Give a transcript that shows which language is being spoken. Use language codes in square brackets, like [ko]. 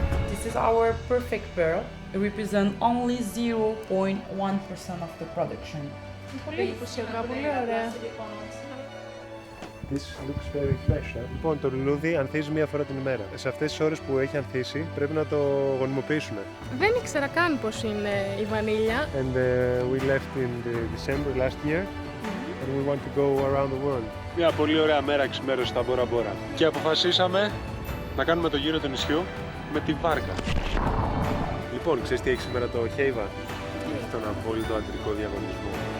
[en] This is our perfect pearl. It represents only 0.1% of the production. [el] Πολύ εντυπωσιακά, πολύ ωραία. [en] This looks very fresh, [el] Λοιπόν, το λουλούδι ανθίζει μία φορά την ημέρα. Σε αυτές τις ώρες που έχει ανθίσει πρέπει να το γονιμοποιήσουν. Δεν ήξερα καν πώς είναι η βανίλια. [en] And we left in the December last year and we want to go around the world. [el] Μια πολύ ωραία μέρα ξημέρωσε στα Μπόρα Μπόρα. Και αποφασίσαμε να κάνουμε το γύρο του νησιού με τη βάρκα. Λοιπόν, ξέρεις τι έχει σήμερα το Χέιβα? Έχει τον απόλυτο αντρικό διαγωνισμό.